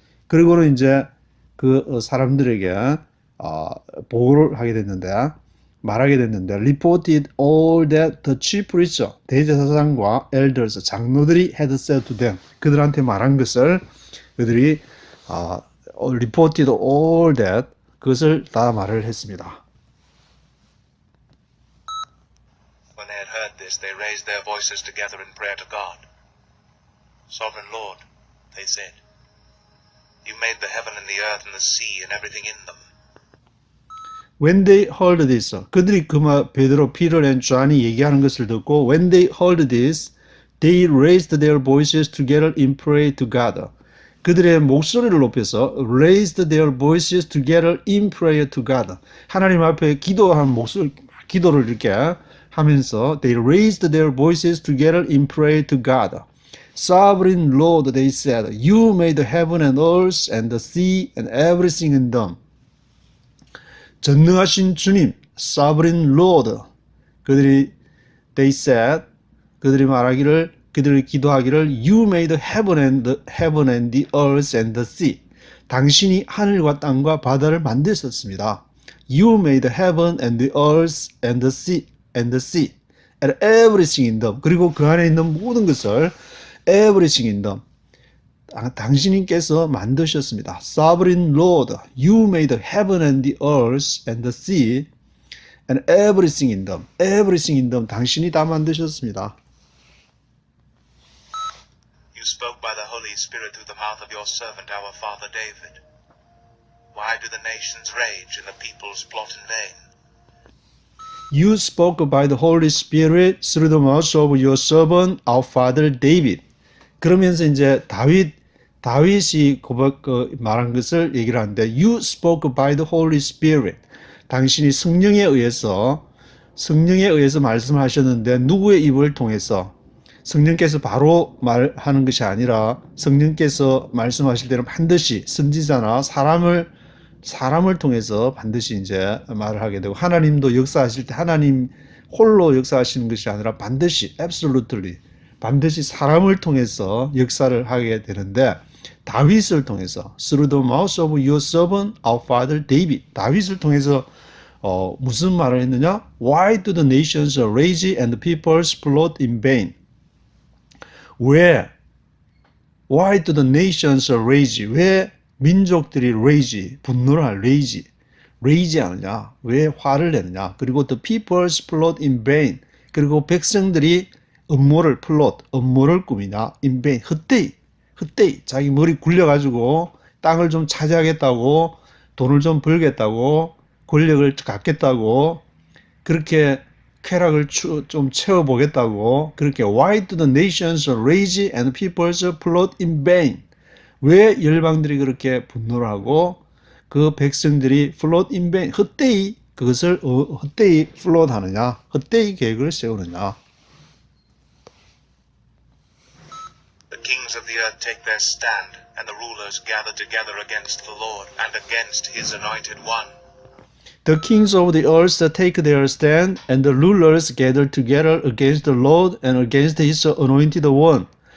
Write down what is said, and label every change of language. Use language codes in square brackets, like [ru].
[ko] 그리고는 이제 그 사람들에게 보고를 하게 됐는데, 말하게 됐는데, [en] reported all that the chief priests, [ko] 대제사장과 [en] elders, [ko] 장로들이 [en] had said to them, [ko] 그들한테 말한 것을 그들이 [en] reported all that, [ko] 그것을 다 말을 했습니다. [en] When they had heard this, they raised their voices together in prayer to God. Sovereign Lord, they said, you made the heaven and the earth and the sea and everything in them. When they heard this, [ko] 그들이 베드로, 피터 and 존이 얘기하는 것을 듣고 [en] when they heard this, they raised their voices together in prayer to God. [ko] 그들의 목소리를 높여서 [en] raised their voices together in prayer to God. [ko] 하나님 앞에 기도를 이렇게 하면서 [en] they raised their voices together in prayer to God. Sovereign Lord, they said, you made the heaven and earth and the sea and everything in them. [ko] 전능하신 주님, [en] Sovereign Lord, they said, [ko] 그들이 기도하기를, [en] you made heaven and the earth and the sea. [ko] 당신이 하늘과 땅과 바다를 만드셨습니다. [en] You made heaven and the earth and the sea and everything in them. [ko] 그리고 그 안에 있는 모든 것을 [en] everything in them. [ko] 당신께서 만드셨습니다. [en] Sovereign Lord, you made heaven and the earth and the sea and everything in them. Everything in them. [ko] 당신이 다 만드셨습니다. [en] You spoke by the Holy Spirit through the mouth of your servant our father David. Why do the nations rage and the peoples plot in vain? You spoke by the Holy Spirit through the mouth of your servant our father David. [ko] 그러면서 이제 다윗이 말한 것을 얘기를 하는데 [en] You spoke by the Holy Spirit. [ko] 당신이 성령에 의해서 말씀하셨는데 누구의 입을 통해서? 성령께서 바로 말하는 것이 아니라 성령께서 말씀하실 때는 반드시 선지자나 사람을 통해서 반드시 이제 말을 하게 되고, 하나님도 역사하실 때 하나님 홀로 역사하시는 것이 아니라 반드시 [en] absolutely [ko] 반드시 사람을 통해서 역사를 하게 되는데, 다윗을 통해서 [en] through the mouth of your servant our father David, [ko] 다윗을 통해서 무슨 말을 했느냐? [en] Why do the nations rage and the peoples plot in vain? [ko] 왜? [en] Why do the nations rage? [ko] 왜 민족들이 [en] rage, [ko] 분노를 할 rage 하느냐? 왜 화를 내느냐? 그리고 [en] the peoples plot in vain. [ko] 그리고 백성들이 업무를 꾸미냐? [en] in vain. [ko] 헛되이. 자기 머리 굴려가지고 땅을 좀 차지하겠다고, 돈을 좀 벌겠다고, 권력을 갖겠다고, 그렇게 쾌락을 좀 채워보겠다고, 그렇게 [en] Why do the nations rage and peoples plot in vain? [ko] 왜 열방들이 그렇게 분노를 하고 그 백성들이 [en] plot in vain, [ko] 헛되이 그것을 헛되이 플롯 하느냐, 헛되이 계획을 세우느냐. [en] The kings of the earth take their stand, and the rulers gather together against the Lord and against his anointed one. The kings of the earth take their stand, and the rulers gather together against the Lord and against his anointed one.